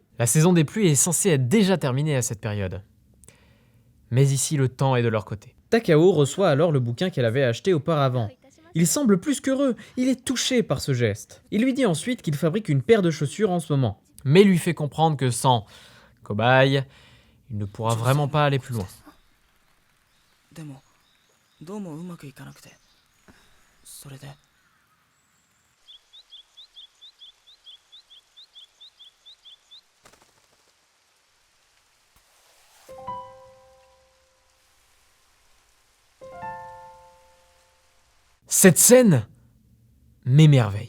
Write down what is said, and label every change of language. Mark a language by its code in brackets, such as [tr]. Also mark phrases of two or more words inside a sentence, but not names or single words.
[fr] La saison des pluies est censée être déjà terminée à cette période. Mais ici, le temps est de leur côté. Takao reçoit alors le bouquin qu'elle avait acheté auparavant. Il semble plus qu'heureux, il est touché par ce geste. Il lui dit ensuite qu'il fabrique une paire de chaussures en ce moment. Mais lui fait comprendre que sans cobaye, il ne pourra vraiment pas aller plus loin. [ja] でもどうもうまくいかなくてそれで [fr] Cette scène m'émerveille.